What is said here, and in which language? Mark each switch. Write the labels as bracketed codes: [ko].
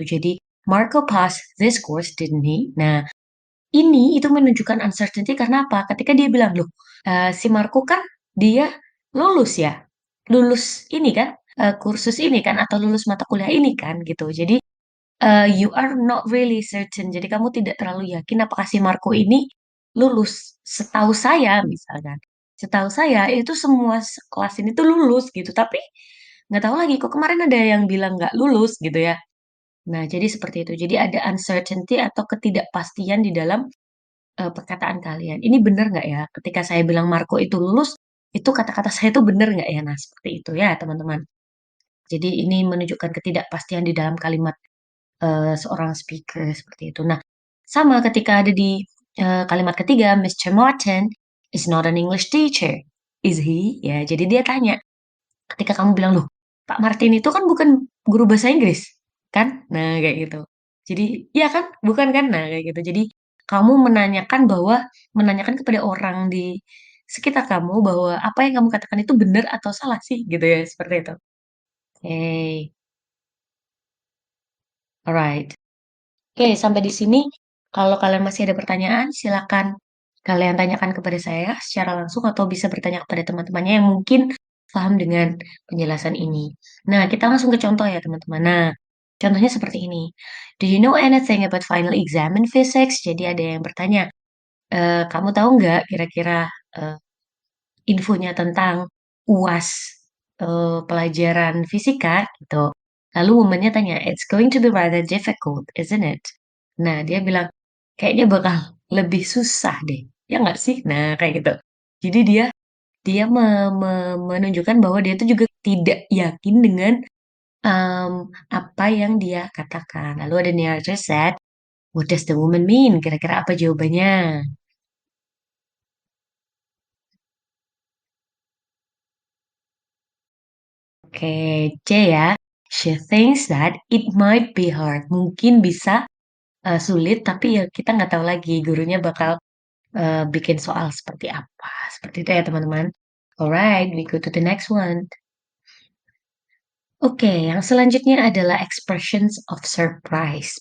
[en] Jadi, Marco passed this course, didn't he? [id] Nah, ini itu menunjukkan uncertainty karena apa? Ketika dia bilang, "Loh, si Marco kan dia lulus ya, lulus ini kan, kursus ini kan, atau lulus mata kuliah ini kan," gitu. [en] Jadi, you are not really certain. [id] Jadi kamu tidak terlalu yakin apakah si Marco ini lulus. Setahu saya misalkan, setahu saya itu semua sekelas ini tuh lulus gitu, tapi nggak tahu lagi kok kemarin ada yang bilang nggak lulus gitu ya. Nah, jadi seperti itu. Jadi ada uncertainty atau ketidakpastian di dalam perkataan kalian, ini bener nggak ya? Ketika saya bilang Marco itu lulus, itu kata-kata saya itu bener nggak ya? Nah, seperti itu ya, teman-teman. Jadi ini menunjukkan ketidakpastian di dalam kalimat, seorang speaker, seperti itu. Nah, sama ketika ada di, kalimat ketiga, "Mr. [en] Martin is not an English teacher, is he?" [id] Ya, jadi dia tanya, ketika kamu bilang, "Loh, Pak Martin itu kan bukan guru bahasa Inggris, kan?" Nah, kayak gitu. Jadi, "Iya kan? Bukan kan?" Nah, kayak gitu. Jadi, kamu menanyakan kepada orang di sekitar kamu bahwa apa yang kamu katakan itu benar atau salah sih, gitu ya, seperti itu. [en] Oke, alright. [id] Oke, sampai di sini kalau kalian masih ada pertanyaan, silakan kalian tanyakan kepada saya secara langsung atau bisa bertanya kepada teman-temannya yang mungkin paham dengan penjelasan ini. Nah, kita langsung ke contoh ya, teman-teman. Nah, [en] Contohnya seperti ini, "Do you know anything about final exam in physics?" [id] Jadi ada yang bertanya, "Kamu tahu nggak kira-kira, eee, infonya tentang UAS, pelajaran fisika?" Gitu. Lalu woman-nya tanya, [en] "It's going to be rather difficult, isn't it?" [id] Nah, dia bilang, "Kayaknya bakal lebih susah deh, ya nggak sih?" Nah, kayak gitu. Jadi dia dia menunjukkan bahwa dia tuh juga tidak yakin dengan, apa yang dia katakan. Lalu ada [en] narrator said, "What does the woman mean?" [id] Kira-kira apa jawabannya? Oke, C ya. [en] She thinks that it might be hard. [id] Mungkin bisa, sulit, tapi ya kita nggak tahu lagi gurunya bakal, bikin soal seperti apa. Seperti itu ya teman-teman. [en] Alright, we go to the next one. [id] Oke, yang selanjutnya adalah [en] expressions of surprise.